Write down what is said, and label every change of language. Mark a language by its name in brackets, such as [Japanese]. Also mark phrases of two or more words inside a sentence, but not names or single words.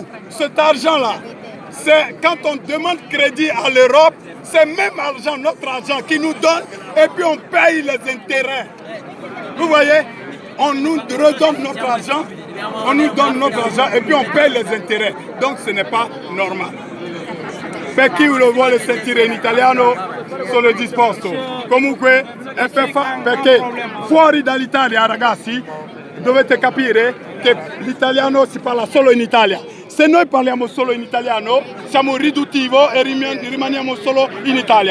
[French] Cet argent-là, c'est quand on demande crédit à l'Europe, c'est même argent, notre argent qui nous donne et puis on paye les intérêts. Vous voyez, on nous redonne notre argent, on nous donne notre argent et puis on paye les intérêts. Donc ce n'est pas normal. [Italian] Per chi lo vuole sentire in italiano sono disposto. Comunque è perché fuori dall'Italia, ragazzi, dovete capire che l'italiano si parla solo in Italia. Se noi parliamo solo in italiano siamo riduttivi e rimaniamo solo in Italia.